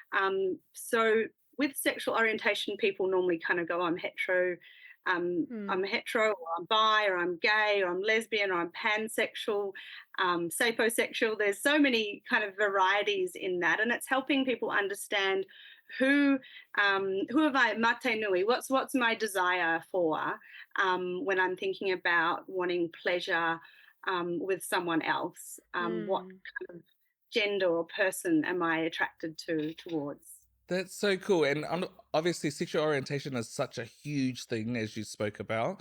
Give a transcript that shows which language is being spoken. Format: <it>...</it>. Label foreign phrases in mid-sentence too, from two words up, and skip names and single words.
<en>So with sexual orientation, people normally kind of go, I'm hetero, or I'm bi, or I'm gay, or I'm lesbian, or I'm pansexual, sapiosexual. There's so many kind of varieties in that, and it's helping people understand who have I,</en> <mi>mate nui,</mi> <en>what's my desire for when I'm thinking about wanting pleasure with someone else. What kind of gender or person am I attracted towards? That's so cool. And obviously, sexual orientation is such a huge thing, as you spoke about.</en>